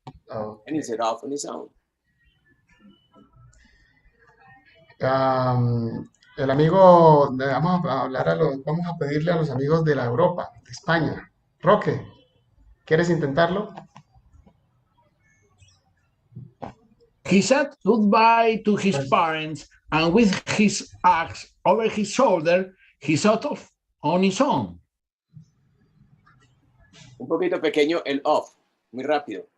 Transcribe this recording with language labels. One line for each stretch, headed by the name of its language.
English: Okay. And he set off on his own.
Spanish: El amigo, vamos a pedirle a los amigos de la Europa, de España. Roque, ¿quieres intentarlo?
English: He said goodbye to his parents, and with his axe over his shoulder, he set off on his own.
Spanish: Un poquito pequeño el off, muy rápido.